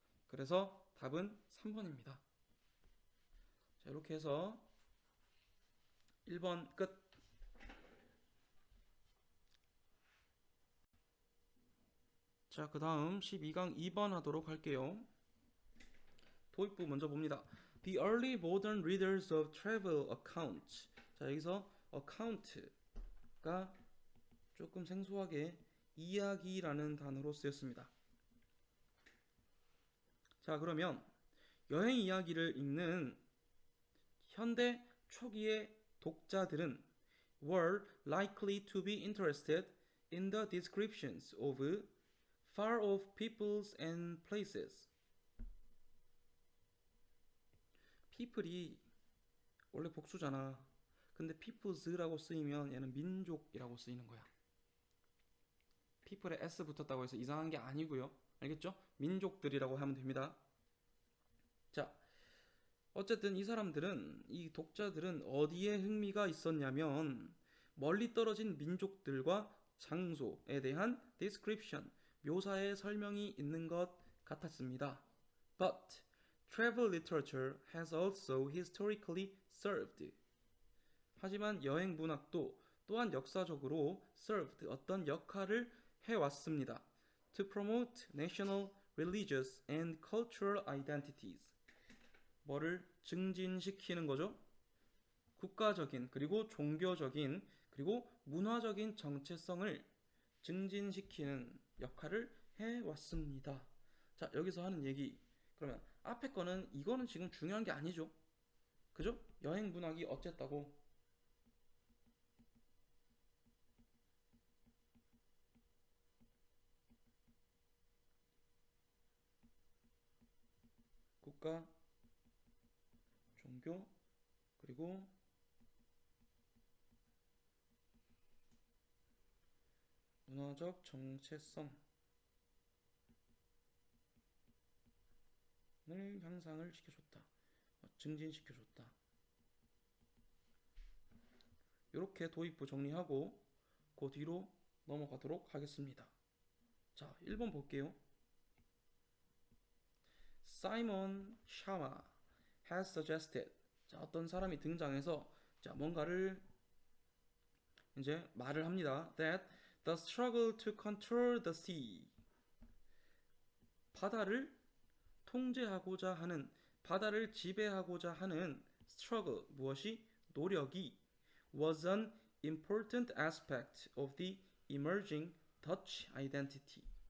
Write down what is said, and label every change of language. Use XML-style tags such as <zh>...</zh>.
<ko>그래서 답은 3번입니다. 자, 이렇게 해서 1번 끝. 자, 그 다음 12강 2번 하도록 할게요. 도입부 먼저 봅니다.</ko> <en>The early modern readers of travel accounts.</en> <ko>자, 여기서 account가 조금 생소하게 이야기라는 단어로 쓰였습니다. 자, 그러면 여행 이야기를 읽는 현대 초기의 독자들은</ko> <en>were likely to be interested in the descriptions of far off peoples and places.</en> <ko>people이 원래 복수잖아. 근데 peoples라고 쓰이면 얘는 민족이라고 쓰이는 거야. people에 s 붙었다고 해서 이상한 게 아니고요. 알겠죠? 민족들이라고 하면 됩니다. 자, 어쨌든 이 사람들은, 이 독자들은 어디에 흥미가 있었냐면 멀리 떨어진 민족들과 장소에 대한 description, 묘사의 설명이 있는 것 같았습니다.</ko> <en>But travel literature has also historically served.</en> <ko>하지만 여행 문학도 또한 역사적으로 served, 어떤 역할을 해왔습니다.</ko> <en>To promote national, religious and cultural identities.</en> <ko>뭐를 증진시키는 거죠? 국가적인 그리고 종교적인 그리고 문화적인 정체성을 증진시키는 역할을 해왔습니다. 자, 여기서 하는 얘기, 그러면 앞에 거는 이거는 지금 중요한 게 아니죠. 그죠? 여행 문학이 어쨌다고. 국가, 종교, 그리고 문화적 정체성을 향상을 시켜줬다. 증진시켜줬다. 이렇게 도입부 정리하고 그 뒤로 넘어가도록 하겠습니다. 자, 1번 볼게요.</ko> <en>Simon Schama has suggested.</en> <ko>자, 어떤 사람이 등장해서 자, 뭔가를 이제 말을 합니다.</ko> <en>That the struggle to control the sea.</en> <ko>바다를 통제하고자 하는, 바다를 지배하고자 하는 struggle, 무엇이?</ko> <en>노력이 was an important aspect of the emerging Dutch identity.</en>